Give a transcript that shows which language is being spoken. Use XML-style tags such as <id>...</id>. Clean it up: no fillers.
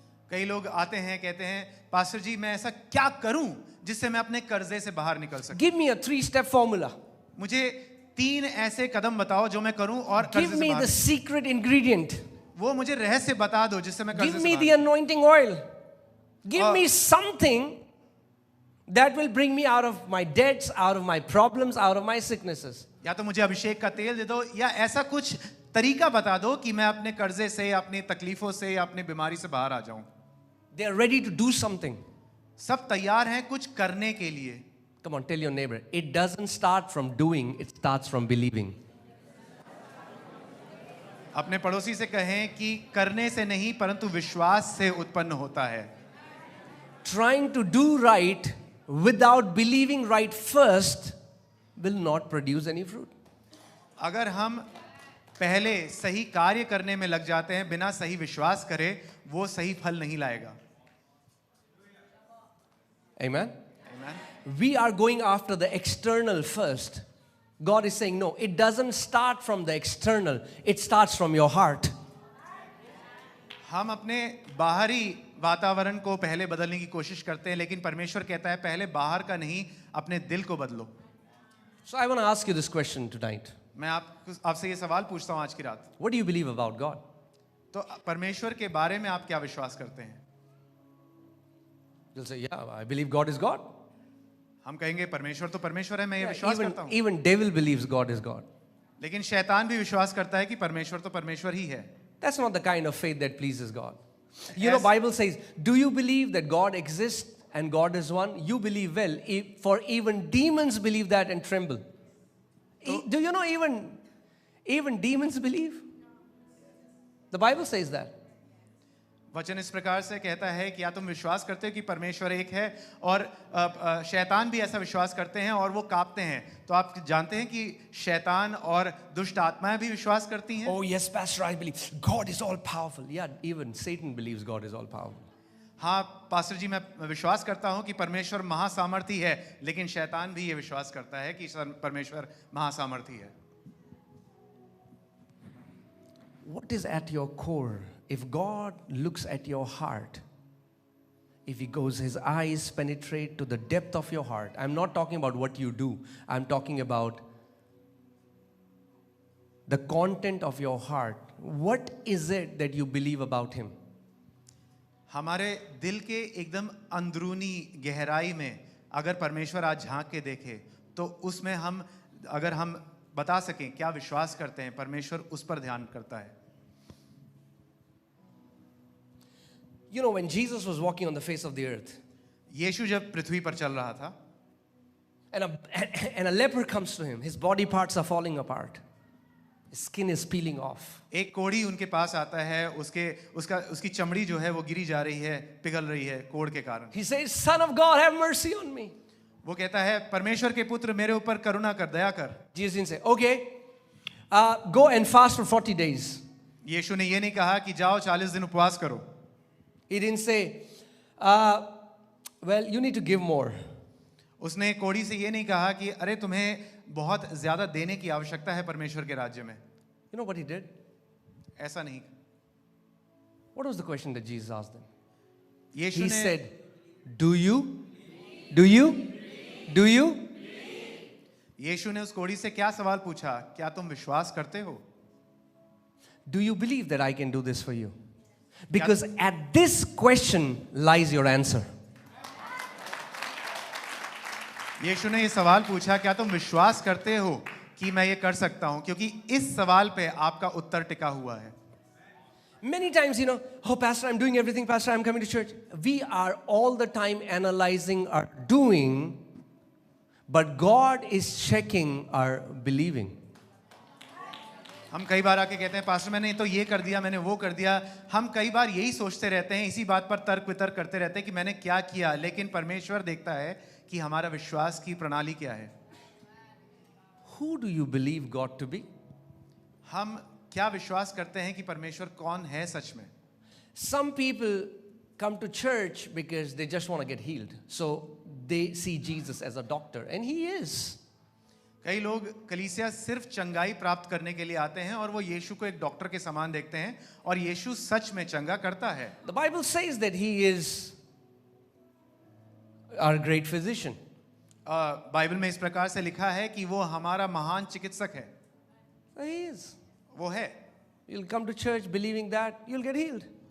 <hi>कई लोग आते हैं कहते हैं, पास्टर जी मैं ऐसा क्या करूं जिससे मैं अपने कर्जे से बाहर निकल सकूं.</hi> <en>Give me a 3-step formula.</en> <hi>मुझे 3 ऐसे कदम बताओ जो मैं करूं और कर्जे</hi> <en>Give</en> <hi>से</hi> <en>me</en> <hi>बाहर.</hi> <en>the secret ingredient.</en> <hi>वो मुझे रहस्य बता दो जिससे मैं कर्जे</hi> <en>Give</en> <hi>से</hi> <en>me</en> <hi>बाहर.</hi> <en>the anointing oil. Give me something that will bring me out of my debts, out of my problems, out of my sicknesses.</en> <hi>या तो मुझे अभिषेक का तेल दे दो, या ऐसा कुछ तरीका बता दो कि मैं अपने कर्जे से, अपनी तकलीफों से, अपनी बीमारी से बाहर आ जाऊं.</hi> <en>They are ready to do something.</en> <hi>सब तैयार हैं कुछ करने के लिए.</hi> <en>Come on, tell your neighbor. It doesn't start from doing, it starts from believing.</en> <hi>अपने पड़ोसी से कहें कि करने से नहीं परंतु विश्वास से उत्पन्न होता है.</hi> <en>Trying to do right without believing right first will not produce any fruit.</en> <hi>अगर हम पहले सही कार्य करने में लग जाते हैं बिना सही विश्वास करे, वो सही फल नहीं लाएगा.</hi> <en>Amen? Amen. We are going after the external first. God is saying, no, it doesn't start from the external. It starts from your heart.</en> <hi>हम अपने बाहरी वातावरण को पहले बदलने की कोशिश करते हैं, लेकिन परमेश्वर कहता है पहले बाहर का नहीं, अपने दिल को बदलो।</hi> <en>So I want to ask you this question tonight.</en> <hi>मैं आपसे ये सवाल पूछता हूँ आज की रात,</hi> <en>What do you believe about God?</en> <hi>तो परमेश्वर के बारे में आप क्या विश्वास करते हैं?</hi> <en>You'll say, yeah, I believe God is God.</en> <hi>हम कहेंगे परमेश्वर तो परमेश्वर है, मैं ये</hi> <en>Yeah,</en> <hi>विश्वास करता हूँ।</hi> <en>even devil believes God is God.</en> <hi>लेकिन शैतान भी विश्वास करता है कि परमेश्वर तो परमेश्वर ही है।</hi> <en>That's not the kind of faith that pleases God. You know, As- Bible says, do you believe that God exists and God is one? You believe well, for even demons believe that and tremble. Do you know even demons believe? The Bible says that.</en> <hi>वचन इस प्रकार से कहता है कि या तुम विश्वास करते हो कि परमेश्वर एक है, और शैतान भी ऐसा विश्वास करते हैं और वो कांपते हैं। तो आप जानते हैं कि शैतान और दुष्ट आत्माएं भी विश्वास करती हैं।</hi> <en>Oh yes, Pastor, I believe God is all powerful. Yeah, even Satan believes God is all powerful.</en> <hi>हाँ पास्टर जी, मैं विश्वास करता हूँ कि परमेश्वर महासामर्थी है, लेकिन शैतान भी ये विश्वास करता है कि परमेश्वर महासामर्थी है।</hi> <en>What is at your core? If God looks at your heart, if his eyes penetrate to the depth of your heart, I'm not talking about what you do, I'm talking about the content of your heart. What is it that you believe about him?</en> <hi>हमारे दिल के एकदम अंदरूनी गहराई में अगर परमेश्वर आज झांक के देखे, तो उसमें अगर हम बता सकें क्या विश्वास करते हैं, परमेश्वर उस पर ध्यान करता है।</hi> <en>You know, when Jesus was walking on the face of the earth,</en> <hi>यीशु जब पृथ्वी पर चल रहा था,</hi> <en>and a leper comes to him, his body parts are falling apart, his skin is peeling off.</en> <hi>एक कोढ़ी उनके पास आता है, उसकी चमड़ी जो है वो गिरी जा रही है, पिघल रही है कोढ़ के कारण।</hi> <en>He says, Son of God, have mercy on me.</en> <hi>वो कहता है परमेश्वर के पुत्र मेरे ऊपर करुणा कर, दया कर।</hi> <en>Jesus didn't say, okay, go and fast for 40 days.</en> <hi>यीशु ने ये नहीं कहा कि जाओ 40 दिन उपवास करो।</hi> <en>He didn't say, well, you need to give more.</en> <hi>उसने कोढ़ी से ये नहीं कहा कि अरे तुम्हें बहुत ज्यादा देने की आवश्यकता है परमेश्वर के राज्य में।</hi> <en>You know what he did?</en> <hi>ऐसा नहीं।</hi> <en>What was the question that Jesus asked them?</en> <hi>Yeshu</hi> <en>He</en> <hi>ने</hi> <en>said, do you? Do you? Do you?</en> <hi>यीशु ने उस कोढ़ी से क्या सवाल पूछा? क्या तुम विश्वास करते हो?</hi> <en>Do you believe that I can do this for you? Because at this question lies your answer.</en> <hi>यीशु ने ये सवाल पूछा, क्या तुम विश्वास करते हो कि मैं ये कर सकता हूं? क्योंकि इस सवाल पे आपका उत्तर टिका हुआ है।</hi> <en>Many times, you know, oh, Pastor, I'm doing everything. Pastor, I'm coming to church. We are all the time analyzing our doing, but God is checking our believing.</en> <hi>हम कई बार आके कहते हैं पास्टर मैंने तो ये कर दिया, मैंने वो कर दिया। हम कई बार यही सोचते रहते हैं, इसी बात पर तर्क वितर्क करते रहते हैं कि मैंने क्या किया, लेकिन परमेश्वर देखता है कि हमारा विश्वास की प्रणाली क्या है।</hi> <en>Who do you believe God to be?</en> <hi>हम क्या विश्वास करते हैं कि परमेश्वर कौन है सच में?</hi> <en>Some people come to church because they just want to get healed. So they see Jesus as a doctor, and he is.</en> <hi>कई लोग कलीसिया सिर्फ चंगाई प्राप्त करने के लिए आते हैं और वो यीशु को एक डॉक्टर के समान देखते हैं, और यीशु सच में चंगा करता है।</hi> <en>The Bible says that he is our great physician.</en> <hi>Bible में इस प्रकार से लिखा है कि वो हमारा महान चिकित्सक है।</hi> <en>He is.</en> <hi>वो है।</hi> <en>You'll come to church believing that, you'll get healed.</en>